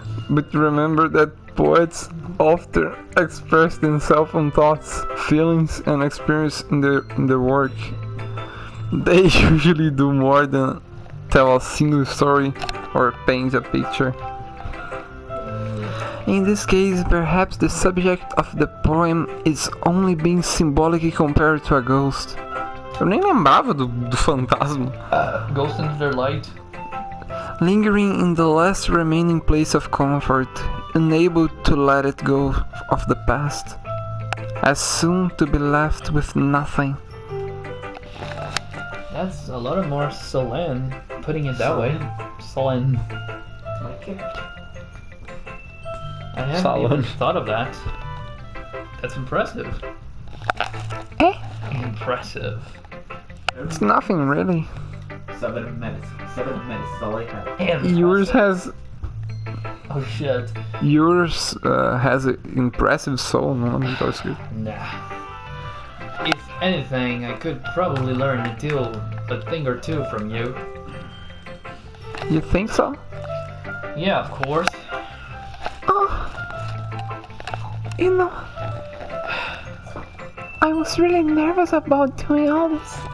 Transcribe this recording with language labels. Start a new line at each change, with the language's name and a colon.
English: But remember that poets often express themselves on thoughts, feelings, and experience in their work. They usually do more than tell a single story or paint a picture. In this case, perhaps the subject of the poem is only being symbolically compared to a ghost.
Portuguese: Eu nem lembrava do fantasma.
English: Ghost into their light. Lingering in the last remaining place of comfort, unable to let it go of the past, as soon to be left with nothing. That's a lot more solemn, putting it that way. Solemn. Okay. I haven't Solid. even thought of that. That's impressive. Eh? Impressive. It's nothing really. 7 minutes. 7 minutes is all I have. Yours has Oh shit. an impressive soul,
Portuguese: não é tá escrito.
English: Nah. If anything, I could probably learn a thing or two from you. You think so? Yeah, of course. You know, I was really nervous about doing all this.